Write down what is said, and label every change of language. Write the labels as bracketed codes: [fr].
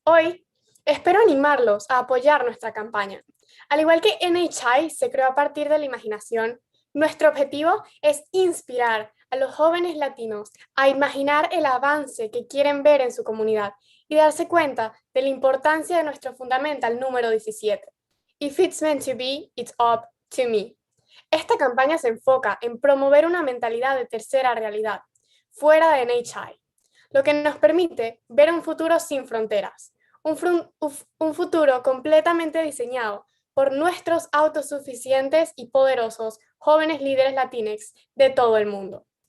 [es] Hoy espero animarlos a apoyar nuestra campaña. Al igual que NHI se creó a partir de la imaginación, nuestro objetivo es inspirar a los jóvenes latinos a imaginar el avance que quieren ver en su comunidad y darse cuenta de la importancia de nuestro fundamental número 17. [en] If it's meant to be, it's up to me. [es] Esta campaña se enfoca en promover una mentalidad de tercera realidad, fuera de NHI, lo que nos permite ver un futuro sin fronteras, un futuro completamente diseñado por nuestros autosuficientes y poderosos jóvenes líderes latinx de todo el mundo.